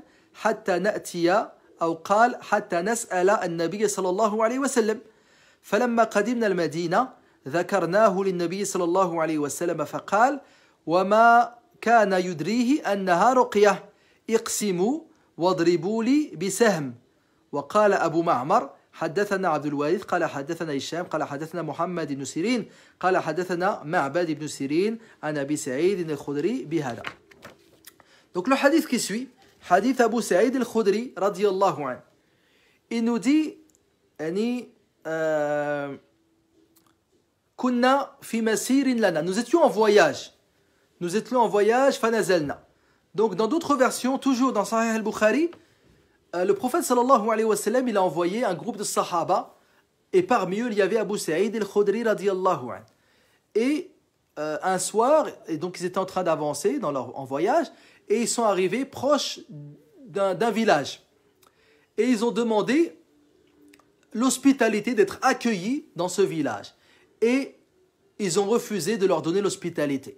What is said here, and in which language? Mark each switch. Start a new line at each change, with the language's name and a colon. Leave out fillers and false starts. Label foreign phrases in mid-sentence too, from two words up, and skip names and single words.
Arabic: حتى نأتي أو قال حتى نسأل النبي صلى الله عليه وسلم فلما قدمنا المدينة ذكرناه للنبي صلى الله عليه وسلم فقال وما كان يدريه أنها رقية اقسموا واضربوا لي بسهم وقال أبو معمر حدثنا عبد الوارث قال حدثنا هشام قال حدثنا محمد بن سيرين قال حدثنا معبد بن سيرين عن أبي سعيد الخدري بهذا.
French: Donc le hadith qui suit, hadith Abu Sa'id al-Khudri
Arabic: رضي الله عنه,
French: il nous dit
Arabic: كنا في مسير لنا,
French: nous étions en voyage, fanazalna. Donc dans d'autres versions, toujours dans Sahih al-Bukhari, le prophète
Arabic: صلى الله عليه وسلم,
French: il a envoyé un groupe de sahaba et parmi eux il y avait Abu Sa'id al-Khudri
Arabic: رضي الله عنه.
French: Et un soir, et donc ils étaient en train d'avancer en voyage et ils sont arrivés proches d'un village et ils ont demandé l'hospitalité, d'être accueillis dans ce village et ils ont refusé de leur donner l'hospitalité.